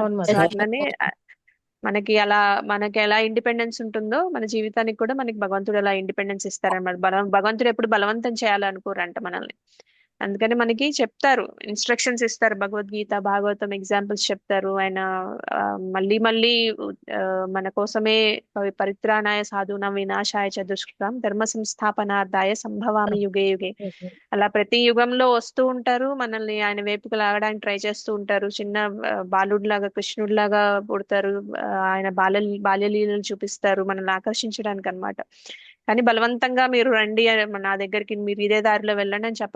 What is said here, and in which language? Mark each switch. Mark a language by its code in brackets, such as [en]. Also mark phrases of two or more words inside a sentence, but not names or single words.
[te] అట్లనే మనకి ఎలా ఇండిపెండెన్స్ ఉంటుందో మన జీవితానికి కూడా మనకి భగవంతుడు అలా ఇండిపెండెన్స్ ఇస్తారన్నమాట. భగవంతుడు ఎప్పుడు బలవంతం చేయాలనుకోరంట మనల్ని. అందుకని మనకి చెప్తారు, ఇన్స్ట్రక్షన్స్ ఇస్తారు. భగవద్గీత, భాగవతం ఎగ్జాంపుల్స్ చెప్తారు. ఆయన మళ్ళీ మన కోసమే [sa] పరిత్రాణాయ సాధూనాం వినాశాయ చ దుష్కృతాం ధర్మ సంస్థాపనార్థాయ సంభవామి యుగే యుగే. [te] అలా ప్రతి యుగంలో వస్తూ ఉంటారు, మనల్ని ఆయన వైపుకు లాగడానికి ట్రై చేస్తూ ఉంటారు. చిన్న బాలుడిలాగా, కృష్ణుడిలాగా పుడతారు. ఆయన బాల్యలీలలు చూపిస్తారు మనల్ని ఆకర్షించడానికి అన్నమాట. కానీ బలవంతంగా మీరు రండి నా దగ్గరికి, మీరు ఇదే దారిలో వెళ్ళండి అని చెప్పరు.